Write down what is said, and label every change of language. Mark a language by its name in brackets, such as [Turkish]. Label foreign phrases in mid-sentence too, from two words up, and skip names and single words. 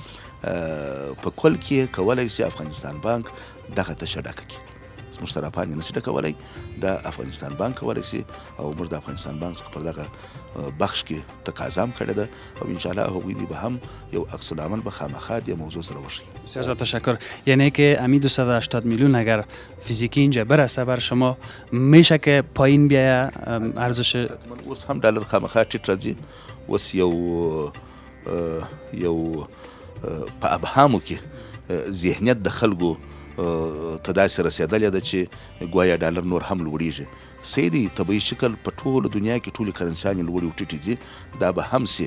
[Pashto] په کل کې کولی شي افغانستان بانک دغه تشه ډکه کړي. زموږ صرافان یې نشي ډکولی، د افغانستان بانک کولی شي او موږ د افغانستان بانک څخه پر دغه بخش کې تقاضا هم کړې ده او انشاءالله هغوی دی به هم یو عکس العمل به خامخا دې موضوع سره وشي. [Persian] بسیار زیاد تشکر. یعنی که امی 280 میلیون اگر فیزیکی اینجا برسه بر شما میشه که پایین بیایه ارزش؟ [Pashto] اوس هم ډالر خامخا ټیټ راځي. اوس یو په ابهامو کې ذهنیت د خلکو ته داسې رسېدلې ده چې ګویا ډالر نور هم لوړېږي. صحیح دی، طبیعي شکل په ټوله دنیا کې ټولې کرنسیانې لوړې او ټیټې ځي، دا به هم سي.